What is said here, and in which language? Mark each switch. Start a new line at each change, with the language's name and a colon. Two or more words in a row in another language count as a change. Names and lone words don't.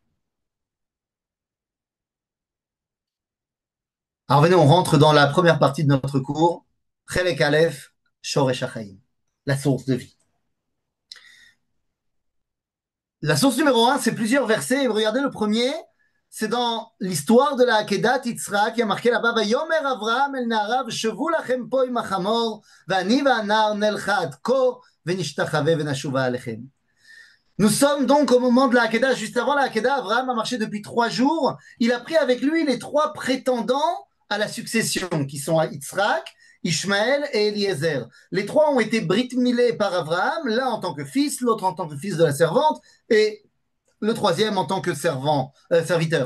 French: Alors venez, on rentre dans la première partie de notre cours,
Hebrew: חלק אלף, שורש החיים,
French: la source de vie. La source numéro un, c'est plusieurs versets. Et regardez le premier, c'est dans l'histoire de la Akedat Yitzhak, qui a marqué là-bas,
Hebrew: ויאמר אברהם אל נעריו שבו לכם פה עם החמור ואני והנער נלכה עד כה ונשתחוה ונשובה אליכם.
French: Nous sommes donc au moment de la Hakeda, juste avant la Hakeda, Abraham a marché depuis 3 jours. Il a pris avec lui les 3 prétendants à la succession, qui sont Yitzhak, Ishmaël et Eliezer. Les 3 ont été brit-milés par Abraham, l'un en tant que fils, l'autre en tant que fils de la servante, et le troisième en tant que serviteur.